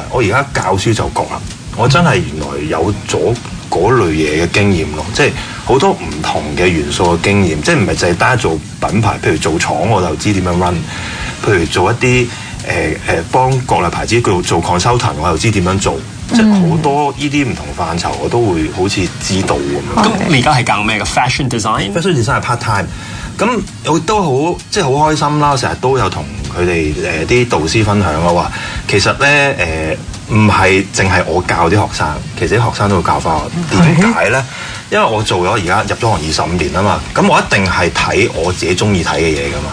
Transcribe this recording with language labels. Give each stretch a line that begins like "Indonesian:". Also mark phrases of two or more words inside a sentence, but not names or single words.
Cantonese: 我而家教書就覺啦。我真係原來有咗嗰類嘢嘅經驗咯，即係好多唔同嘅元素嘅經驗，即係唔係淨係單做品牌，譬如做廠我就知點樣 run， 譬如做一啲幫國內牌子做 consultant 我又知點樣做，即係好多呢啲唔同範疇我都會好似知道咁樣。咁你而家係教咩嘅
English: fashion design？
Cantonese: fashion
English: design 係 part time，
Cantonese: 咁我都好即係好開心啦，成日都有同佢哋啲導師分享咯，話其實咧唔係淨係我教啲學生，其實啲學生都會教翻我。點解咧？因為我做咗而家入咗行25年啊嘛，咁我一定係睇我自己中意睇嘅嘢噶嘛。